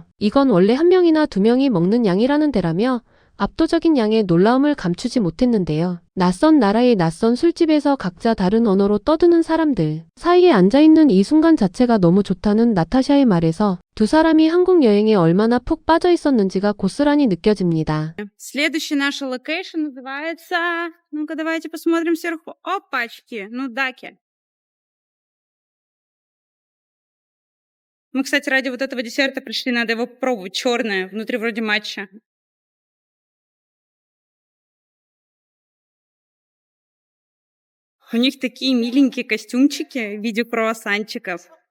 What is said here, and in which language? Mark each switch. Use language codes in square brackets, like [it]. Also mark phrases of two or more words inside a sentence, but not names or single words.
[ko] 이건 원래 한 명이나 두 명이 먹는 양이라는 데라며 압도적인 양의 놀라움을 감추지 못했는데요. 낯선 나라의 낯선 술집에서 각자 다른 언어로 떠드는 사람들 사이에 앉아있는 이 순간 자체가 너무 좋다는 나타샤의 말에서 두 사람이 한국 여행에 얼마나 푹 빠져 있었는지가 고스란히 느껴집니다. [ru] Следующий наш локейшн называется... Ну-ка, давайте посмотрим сверху. Опачки, ну даки. Мы, кстати, ради вот этого десерта пришли, надо его попробовать. Черное, внутри вроде матча. У них такие миленькие костюмчики в виде круассанчиков.